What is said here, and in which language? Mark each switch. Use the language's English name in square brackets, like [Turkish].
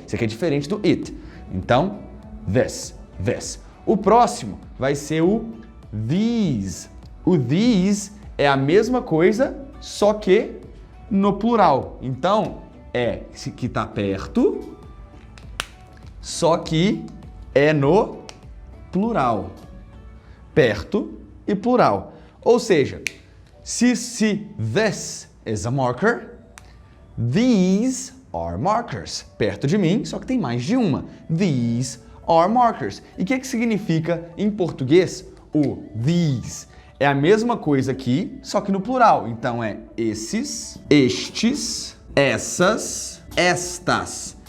[Portuguese] Isso aqui é diferente do it. Então, this. O próximo vai ser o these. O these é a mesma coisa, só que no plural. Então, é esse que está perto, só que é no plural. Perto e plural. Ou seja, se [English] this is a marker, these are markers. [Portuguese] Perto de mim, só que tem mais de uma. [English] These are markers. [Portuguese] E o que significa em português o these? É a mesma coisa aqui, só que no plural. Então é esses, estes, essas, estas.